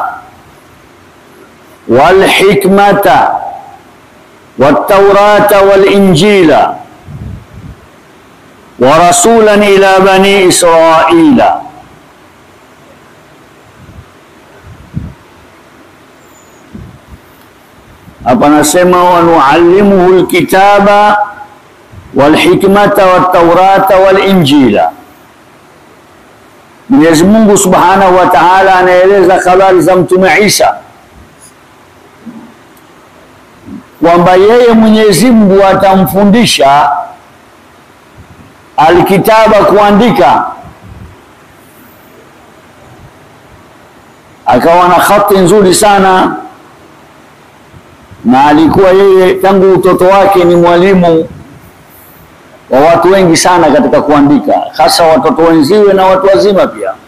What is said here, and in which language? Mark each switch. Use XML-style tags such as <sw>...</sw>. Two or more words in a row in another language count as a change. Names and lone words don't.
<ar>والحكمة والتوراة والإنجيل ورسولا إلى بني إسرائيل.</ar> <sw>Apa nasema</sw> <ar>ونعلمه الكتاب والحكمة والتوراة والإنجيل.</ar> <sw>Mwenyezi Mungu</sw> <ar>سبحانه وتعالى</ar> <sw>anaeleza habari za Mtume Isa kwamba yeye Mwenyezi Mungu atamfundisha alkitaba, kuandika, akawa na khati nzuri sana, na alikuwa yeye tangu utoto wake ni mwalimu wa watu wengi sana katika kuandika, hasa watoto wenziwe na watu wazima pia.</sw>